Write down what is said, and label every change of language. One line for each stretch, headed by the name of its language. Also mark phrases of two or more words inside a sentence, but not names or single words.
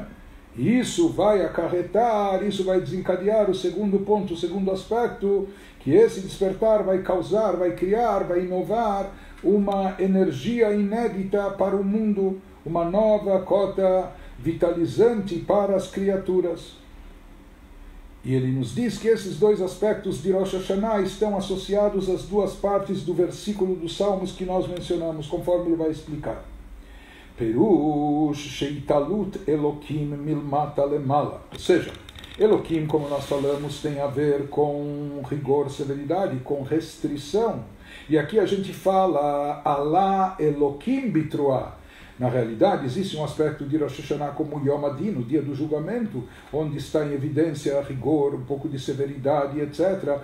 Portuguese: E isso vai acarretar, isso vai desencadear o segundo ponto, o segundo aspecto, que esse despertar vai causar, vai criar, vai inovar uma energia inédita para o mundo, uma nova cota vitalizante para as criaturas. E ele nos diz que esses dois aspectos de Rosh Hashanah estão associados às duas partes do versículo dos Salmos que nós mencionamos, conforme ele vai explicar.
Hebrew: פירוש שעלות אלוקים מלמטה למעלה.
Portuguese: Ou seja, Elokim, como nós falamos, tem a ver com rigor, severidade, com restrição. E aqui a gente fala
Hebrew: עלה אלוקים בתרועה.
Portuguese: Na realidade, existe um aspecto de Rosh Hashanah como
Hebrew: יום הדין,
Portuguese: o dia do julgamento, onde está em evidência rigor, um pouco de severidade, etc.